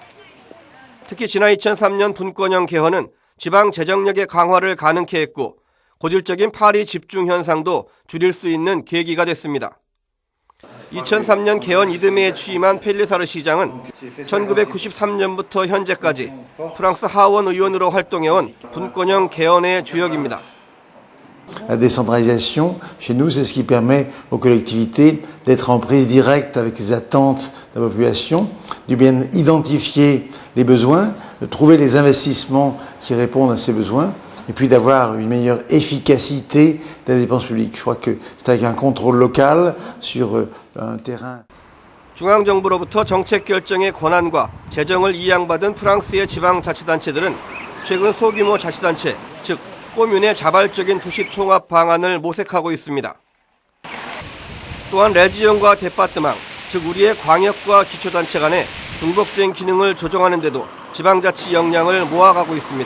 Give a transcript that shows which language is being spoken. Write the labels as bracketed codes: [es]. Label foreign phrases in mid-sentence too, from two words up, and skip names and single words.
[ko] 특히 지난 2003년 분권형 개헌은 지방 재정력의 강화를 가능케 했고 고질적인 파리 집중 현상도 줄일 수 있는 계기가 됐습니다. 2003년 개헌 이듬해에 취임한 펠리사르 시장은 1993년부터 현재까지 프랑스 하원 의원으로 활동해온 분권형 개헌의 주역입니다. [fr] La décentralisation, chez nous, c'est ce qui permet aux collectivités d'être en prise directe avec les attentes de la population, de bien identifier les besoins, de trouver les investissements qui répondent à ces besoins, et puis d'avoir une meilleure efficacité de la dépense publique. Je crois que c'est avec un contrôle local sur un terrain. [ko] 중앙정부로부터 정책 결정의 권한과 재정을 이양받은 프랑스의 지방자치단체들은 최근 소규모 자치단체, 즉 코뮌의 자발적인 도시통합 방안을 모색하고 있습니다. 또한 레지온과 데파트망, 즉 우리의 광역과 기초단체 간의 중복된 기능을 조정하는 데도 지방자치 역량을 모아가고 있습니다.